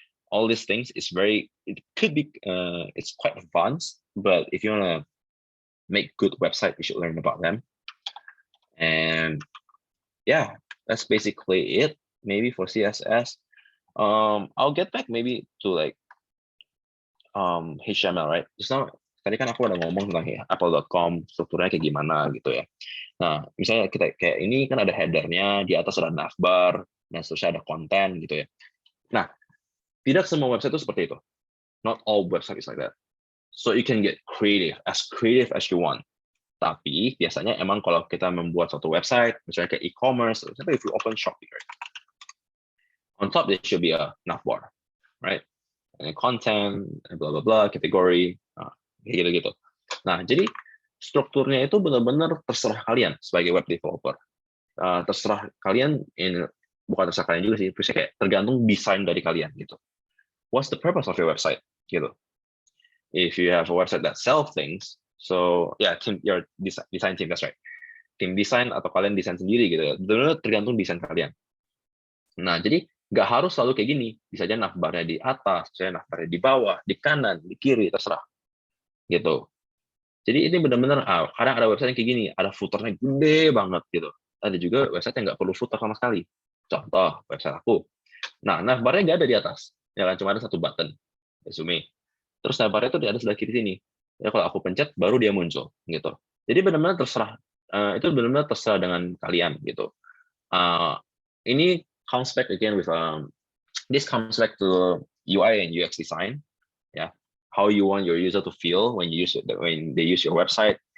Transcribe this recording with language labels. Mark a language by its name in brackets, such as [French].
[English] All these things is it could be it's quite advanced, but if you want to make good website, you should learn about them. And yeah, that's basically it. Maybe for CSS. I'll get back maybe to like HTML, right? Just now, [Indonesian] tadi kan aku udah ngomong tentang apple.com, strukturnya kayak gimana gitu ya. Nah, misalnya kita kayak ini kan ada headernya, di atas ada navbar, dan seterusnya ada konten gitu ya. Nah, tidak semua website itu seperti itu. [English] Not all website is like that. So you can get creative as you want. [Indonesian] Tapi biasanya emang kalau kita membuat suatu website, misalnya kayak e-commerce, [English] if you open Shopee, right? On top there should be a navbar, right? And content, blah blah blah, category, gitu. [Indonesian] Nah, jadi strukturnya itu benar-benar terserah kalian sebagai web developer. Terserah kalian, bukan terserah kalian juga sih, kayak tergantung desain dari kalian gitu. [English] What's the purpose of your website? Gitu. If you have a website that sells things, so yeah, your design team, that's right. [Indonesian] Tim desain atau kalian desain sendiri gitu, benar-benar tergantung desain kalian. Nah, jadi nggak harus selalu kayak gini. Bisa aja navbarnya di atas, bisa navbarnya di bawah, di kanan, di kiri, terserah. Gitu. Jadi ini benar-benar, kadang ada website yang kayak gini, ada footernya gede banget gitu. Ada juga website yang nggak perlu footer sama sekali. Contoh, website aku. Nah, navbarnya nggak ada di atas. Ya kan, cuma ada satu button, resume. Terus navbarnya itu ada sebelah kiri sini. Ya kalau aku pencet, baru dia muncul. Gitu. Jadi benar-benar terserah. Itu benar-benar terserah dengan kalian gitu. [English] Ini comes back again with this comes back to UI and UX design, yeah. How you want your user to feel when they use your website.